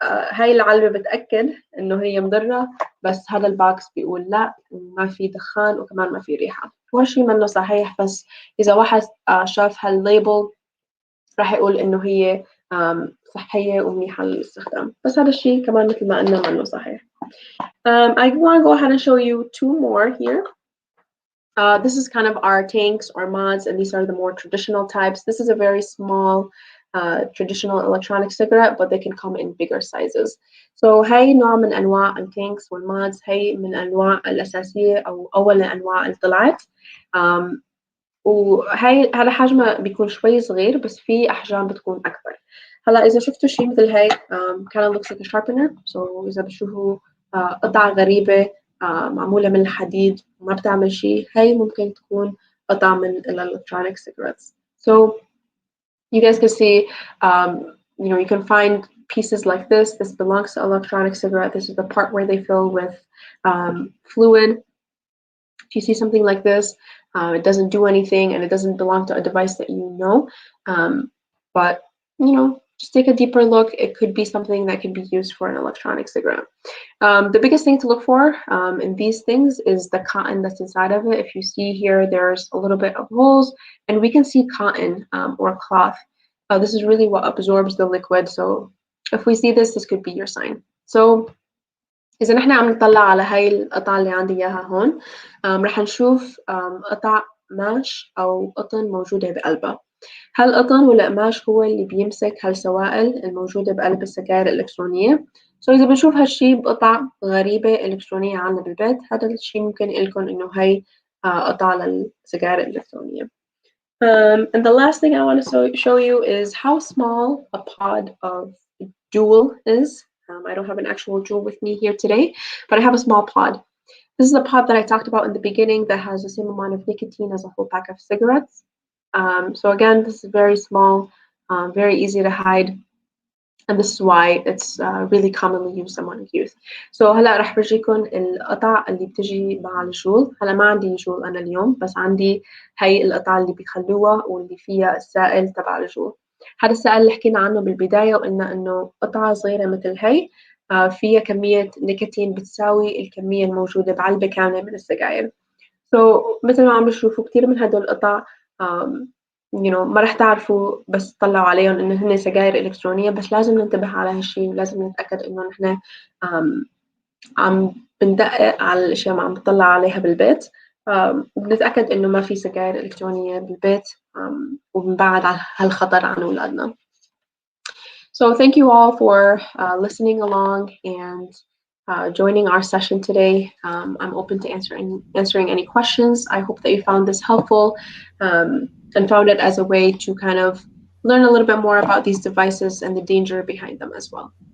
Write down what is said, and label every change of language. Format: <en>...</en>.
<ar>هاي العلبة بتأكد إنه هي مضرة، بس هذا الباكس بيقول لا، ما في دخان وكمان ما في ريحة. وهالشي منه صحيح، بس إذا واحد شاف هالليبل راح يقول إنه هي صحية ومنيحة للاستخدام، بس هذا الشيء كمان مثل ما قلنا منه صحيح.</ar> <en>I want to go ahead and show you 2 more here. This is kind of our tanks or mods, and these are the more traditional types. This is a very small traditional electronic cigarette, but they can come in bigger sizes.</en> <ar>هاي نوع من أنواع التانكس والمودز، هاي من الأنواع الأساسية أو أول الأنواع اللي طلعت. وهاي هذا حجمه بيكون شوي صغير، بس في أحجام بتكون أكبر. هلا إذا شفتوا شيء مثل هاي</ar> <en>kind of looks like a sharpener.</en> <ar>إذا بتشوفوا قطعة غريبة معمولة من الحديد وما بتعمل شيء، هاي ممكن تكون قطعة من electronic cigarettes.</ar> <en>You guys can see, you can find pieces like this. This belongs to electronic cigarette. This is the part where they fill with fluid. If you see something like this, it doesn't do anything and it doesn't belong to a device that you know. But, just take a deeper look. It could be something that can be used for an electronic cigarette. The biggest thing to look for in these things is the cotton that's inside of it. If you see here, there's a little bit of holes, and we can see cotton or cloth. This is really what absorbs the liquid. So if we see this could be your sign.</en> <ar>إذا نحن عم نطلع على هاي القطعة اللي عندي إياها هون، رح نشوف قطع قماش أو قطن موجودة بقلبها. هالقطن والقماش هو اللي بيمسك هالسوائل الموجودة بقلب السجائر الإلكترونية. إذا بنشوف هالشي بقطع غريبة إلكترونية عنا بالبيت، هذا الشي ممكن يقلكن إنه هاي قطع للسجائر الإلكترونية.</ar> <en>And the last thing I want to show you is how small a pod of Juul is. I don't have an actual Juul with me here today, but I have a small pod. This is a pod that I talked about in the beginning that has the same amount of nicotine as a whole pack of cigarettes. So again, this is very small, very easy to hide, and this is why it's really commonly used among youth.</en> <ar>هلا رح برجيكم القطع اللي بتجي مع الجول. هلا ما عندي جول أنا اليوم، بس عندي هاي القطع اللي بيخلوها واللي فيها السائل تبع الجول. هذا السائل اللي حكينا عنه بالبداية وقلنا إنه قطعة صغيرة مثل هاي فيها كمية نيكوتين بتساوي الكمية الموجودة بعلبة كاملة من السجاير. مثل ما عم بتشوفوا كتير من هدول القطع ما رح تعرفوا بس تطلعوا عليهم إنه هن سجاير إلكترونية، بس لازم ننتبه على هالشي ولازم نتأكد إنه نحن عم بندقق على الأشياء ما عم بنطلع عليها بالبيت، وبنتأكد إنه ما في سجاير إلكترونية بالبيت، وبنبعد عن هالخطر عن أولادنا.</ar> <en>So thank you all for listening along and joining our session today. I'm open to answering any questions. I hope that you found this helpful and found it as a way to kind of learn a little bit more about these devices and the danger behind them as well.</en>